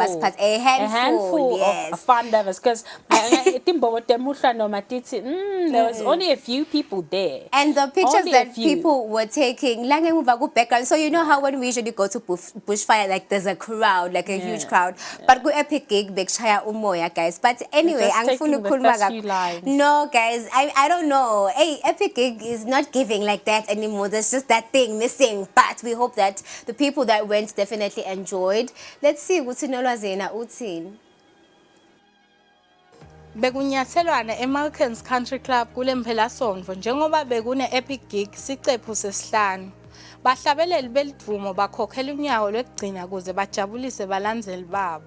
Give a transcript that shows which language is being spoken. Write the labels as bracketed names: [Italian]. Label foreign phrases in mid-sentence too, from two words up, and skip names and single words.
[English] a handful, yes. of fun lovers, because there was only a few people there. And the pictures Only a that few. people were taking, background. So you know how when we usually go to bushfire, like there's a crowd, like a huge crowd. But go epic gig, [Swati] bekshaya umoya, [English] guys. But anyway, Just taking the first few lines. no, guys, I don't know. Hey, epic gig is not giving like that anymore. There's just that thing missing. But we hope that the people that went definitely enjoyed. Let's see what's in Olazena Utin. [Swati] Bekunyathelwana eMalkans Country Club kule mpelasonto njengoba bekune epic gig siqephu sesihlanu. Bahlabeleli belivumo bakhokhela unyawo lokugcina kuze bajabulise balandzeli babo.